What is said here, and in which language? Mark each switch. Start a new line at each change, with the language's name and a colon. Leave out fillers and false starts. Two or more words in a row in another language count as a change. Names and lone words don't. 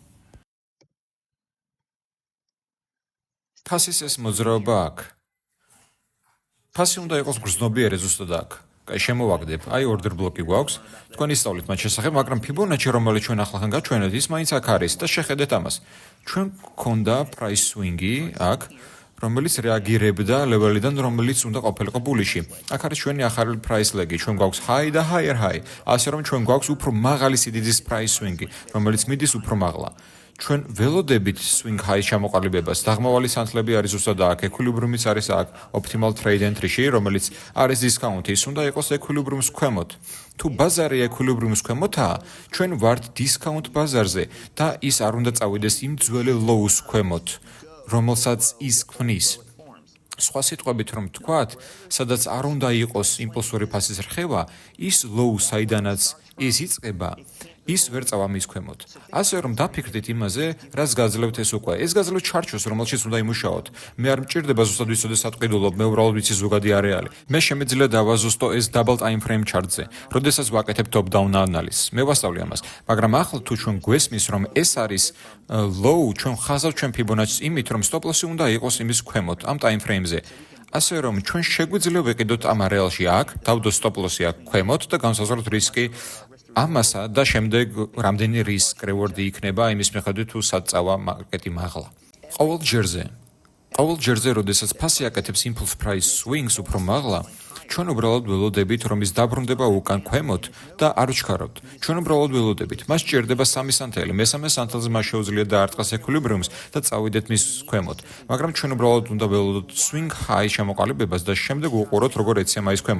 Georgian: ფასის ეს მოძრაობა აქ ფასი უნდა იყოს გრძნობიარე ზუსტად აქ აი შემოვაგდებ აი ორდერ ბლოკი გვაქვს თქვენ ისწავლით მათ შესახებ მაგრამ ფიბონაჩი რომელიც ჩვენ ახლახან გაჩვენეთ ის მაინც აქ არის და შეხედეთ ამას ჩვენ გქონდა
English: price swing-
Georgian: ი აქ რომელიც რეაგირებდა ლეველიდან რომელიც უნდა ყოფილიყო ბულიში აქ არის ჩვენი ახალი
English: price leg-
Georgian: ი ჩვენ გვაქვს high და
English: higher high
Georgian: ასე რომ ჩვენ გვაქვს უფრო მაღალი სიდიდის
English: price swing-
Georgian: ი რომელიც მიდის უფრო მაღლა ჩვენ ველოდებით
English: swing high
Georgian: ჩამოყალიბებას დაღმავალი სანთლები არის ზუსტად აქ ექვილიბრიუმიც არის აქ
English: optimal trade entry-
Georgian: ში რომელიც არის დისკაუნტი ის უნდა იყოს ექვილიბრიუმის ქვემოთ თუ ბაზარი ექვილიბრიუმის ქვემოთაა ჩვენ ვართ დისკაუნტ ბაზარზე და ის არ უნდა წავიდეს იმ ძველი low-ს ქვემოთ რომელსაც ის ქმნის სხვა სიტყვებით რომ თქვათ სადაც არ უნდა იყოს იმპულსური ფასის რხევა ის low საიდანაც ის იწყება ის ვერ წავა მის ქვემოთ. ასე რომ დაფიქრდით იმაზე, რაც გაძლევთ ეს უკვე. ეს გაძლევთ ჩარჩოს, რომელშიც უნდა იმუშაოთ. მე არ მჭირდება ზუსტად ვიცოდე სატყიდულობ, მე უბრალოდ ვიცი ზოგადი არეალი. მე შემეძლია დავაზუსტო ეს
English: double time frame chart-
Georgian: ზე, როდესაც ვაკეთებ
English: top down analysis.
Georgian: მე ვასწავლე ამას, მაგრამ ახლა თუ ჩვენ გვესმის, რომ ეს არის low, ჩვენ ხაზავთ ჩვენ Fibonacci-ს იმით, რომ
English: stop loss-
Georgian: ი უნდა იყოს იმის ქვემოთ, ამ
English: time frame-
Georgian: ზე. ასე რომ ჩვენ შეგვიძლია ვეყიდოთ ამ არეალში აქ, დავდოთ
English: stop loss-
Georgian: ი აქ ქვემოთ და განსაზღვროთ რისკი ამასა და შემდეგ რამდენი
English: risk reward
Georgian: იქნება იმის მიხედვით თუ სად წავა მარკეტი მაღლა. ყოველ ჯერზე, როდესაც ფასი აკეთებს
English: impulse price swings
Georgian: უფრო მაღლა, ჩვენ უბრალოდ ველოდებით, რომ ის დაბრუნდება უკან ქვემოთ და არ ვჩქარავთ. ჩვენ უბრალოდ ველოდებით. მას ჭირდება სამი სანთელი, მესამე სანთელზე მას შეუძლია დაარტყას equilibrium-ს და წავიდეთ მის ქვემოთ. მაგრამ ჩვენ უბრალოდ უნდა ველოდოთ
English: swing high
Georgian: შემოყალიბებას და შემდეგ უყუროთ, როგორ ეცემა ის ქვემოთ.